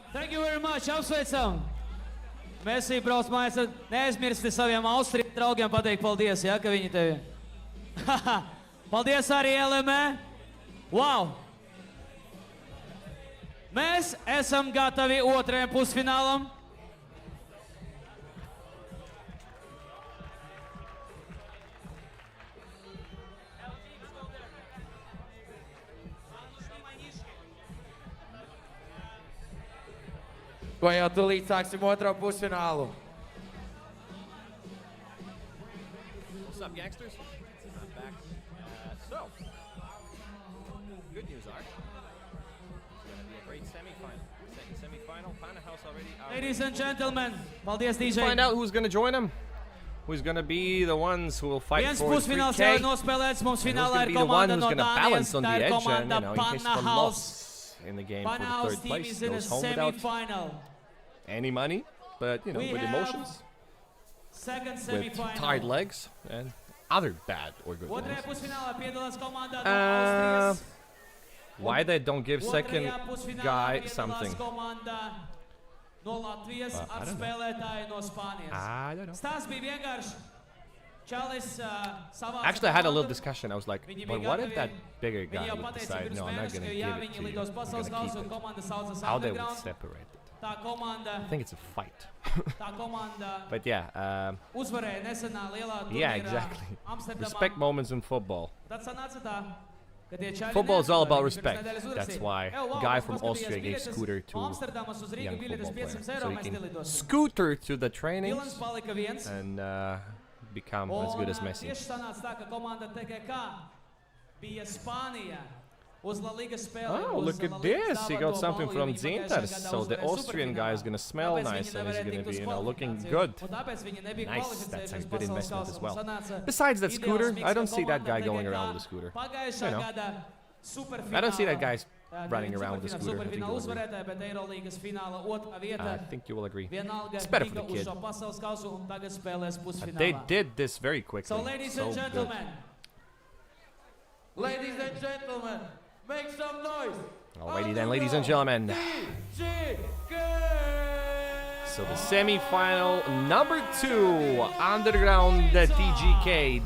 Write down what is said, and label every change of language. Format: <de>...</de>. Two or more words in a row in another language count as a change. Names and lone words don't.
<en>Thank you very much.</en> <lv>Apsveicam. Mēs brauc mājās. Neaizmirsti saviem Austrijas draugiem pateikt paldies, ja, ka viņi tevi. Paldies arī LME.</lv> <en>Wow!</en> <lv>Mēs esam gatavi otrajam pusfinālam. Ko jau tūlīt sāksim otro pusfinālu.</lv> <en>What's up, gangsters? I'm back. So, good news, Art. It's going to be a great semi-final. Second semi-final. Pana House already out. Ladies and gentlemen, paldies, DJ. Find out who's going to join them. Who's going to be the ones who will fight</en> <lv>Viens</lv> <en>for the 3K.</en> <lv>pusfināls jau ir nospēlēts. Mums finālā ir komanda no Dānijas. Tā ir komanda Pana House.</lv> <en>In the game Pana for House the third team place. is in a Goes home without semi-final. any money, but you know, We with have emotions, second with semi-final. tired legs, and other bad or good</en> <lv>Otrajā</lv> <en>things.</en> <lv>pusfinālā piedalās komanda no Austrijas.</lv> <en>Why they don't give second</en> <lv>Otrajā pusfinālā</lv> <en>guy</en> <lv>piedalās</lv> <en>something?</en> <lv>komanda no Latvijas</lv> <en>I</en> <lv>ar</lv> <en>don't know.</en> <lv>spēlētāju no Spānijas.</lv> <en>I don't know.</en> <lv>Stāsts bija vienkārši. Čalis savāca</lv> <en>Actually, I had a little</en> <lv>komandu.</lv> <en>discussion. I was like,</en> <lv>Viņi</lv> <en>but</en> <lv>bija</lv> <en>what if</en> <lv>gatavi.</lv> <en>that bigger guy</en> <lv>Viņi jau</lv> <en>would</en> <lv>pateica</lv> <en>decide,</en> <lv>pirms</lv> <en>no, I'm not</en> <lv>mēneša,</lv> <en>going to</en> <lv>ka</lv> <en>give</en> <lv>jā,</lv> <en>it</en> <lv>viņi</lv> <en>to you.</en> <lv>lidos</lv> <en>I'm</en> <lv>pasaules</lv> <en>going</en> <lv>kausu</lv> <en>to</en> <lv>un</lv> <en>keep it.</en> <lv>komanda saucas How they would Underground.</lv> <en>separate it.</en> <lv>Tā komanda,</lv> <en>I think it's a fight.</en> <lv>tā komanda</lv> <en>But yeah,</en> <lv>uzvarēja nesenā lielā turnīrā</lv> <en>yeah, exactly.</en> <lv>Amsterdamā.</lv> <en>Respect moments in football.</en> <lv>Tad sanāca tā, ka tie čaļi</lv> <en>Football is all</en> <lv>neatklāja.</lv> <en>about</en> <lv>Viņi pirms</lv> <en>respect.</en> <lv>nedēļas</lv> <en>That's</en> <lv>uzrakstīja,</lv> <en>why</en> <lv>"Ew, wow,</lv> <en>guy</en> <lv>mums</lv> <en>from</en> <lv>paskatījās</lv> <en>Austria gave</en> <lv>biļetes</lv> <en>scooter to</en> <lv>no Amsterdamas uz Rīgu,</lv> <en>young</en> <lv>biļetes football player, 500</lv> <en>so</en> <lv>eiro,</lv> <en>he</en> <lv>mēs</lv> <en>can</en> <lv>nelidosim.</lv> <en>scooter to the trainings</en> <lv>Dilans palika viens.</lv> <en>and become as good as Messi.</en> <lv>Tieši sanāca tā, ka komanda TKK bija Spānijā. Uz La Liga spēlē.</lv> <en>Oh, look at this. He got something from Zintas. So the Austrian guy is going to smell nice and he's going to be, you know, looking good. Nice. That's a good investment as well. Besides that scooter, I don't see that guy going around with a scooter. You know, I don't see that guy running around with a scooter. I think you will agree.</en> <lv>Uzvarētāji, bet Eirolīgas fināla otrā</lv> <en>I</en> <lv>vietā.</lv> <en>think you will agree.</en> <lv>Vienalga</lv> <en>It's better for</en> <lv>tika</lv> <en>the</en> <lv>uz</lv> <en>kid.</en> <lv>šo pasaules kausu un tagad spēlēs pusfinālā.</lv> <en>They did this very quickly. So, ladies So and good. gentlemen, Ladies and gentlemen, make some noise. Alrighty then, ladies and gentlemen. So the semi-final number 2, Underground TGK.</en>